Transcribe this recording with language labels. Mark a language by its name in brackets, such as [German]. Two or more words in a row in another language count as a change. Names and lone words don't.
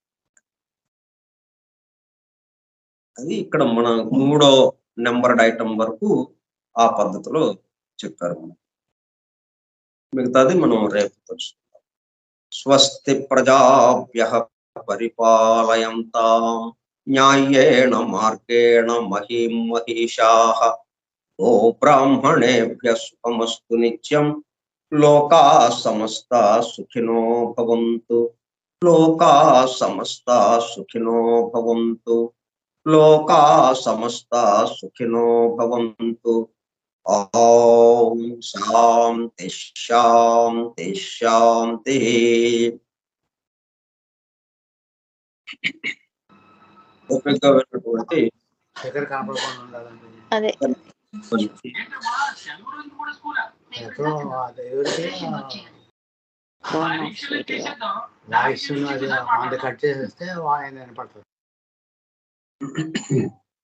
[Telugu] అది ఇక్కడ మన మూడో [English] numbered item [Telugu] వరకు ఆ పద్ధతిలో చెప్పారు. మిగతాది మనం రేపు తెలుసుకుందాం. [Sanskrit] స్వస్తి ప్రజాభ్యః పరిపాలయంతాం న్యాయేణ మార్గేణ మహీం మహిషాః ఓ బ్రాహ్మణేభ్యః శుభమస్తు నిత్యం. లోకాః సమస్తాః సుఖినో భవంతు. లోకాః సమస్తాః సుఖినో భవంతు. లోకాః సమస్తాః సుఖినో భవంతు. ఓం శాంతి శాంతి శాంతి. [Telugu] ఓపికగా వెళ్ళినటువంటి అదే ఎక్కడో ఎవరికి వాయిస్ అది మంది కట్ చేసేస్తే ఆయన వినపడుతుంది.